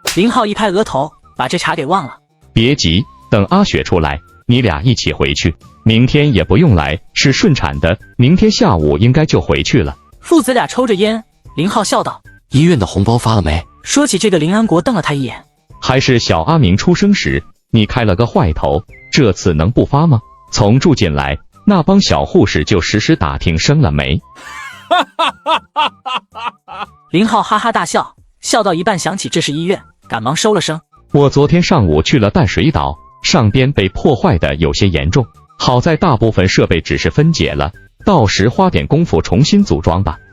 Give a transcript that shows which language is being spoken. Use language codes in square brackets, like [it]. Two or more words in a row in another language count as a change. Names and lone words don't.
[zh] 林浩一拍額頭，把這茬給忘了。別急，等阿雪出來，你倆一起回去。明天也不用來，是順產的，明天下午應該就回去了。父子倆抽着煙，林浩笑道： 醫院的紅包發了沒？說起這個，林安國瞪了他一眼。還是小阿明出生時，你開了個壞頭，這次能不發嗎？從住進來，那幫小護士就實時打聽生了沒。林浩哈哈大笑，笑到一半想起這是醫院，趕忙收了聲。我昨天上午去了淡水島，上邊被破壞的有些嚴重，好在大部分設備只是分解了，到時花點功夫重新組裝吧。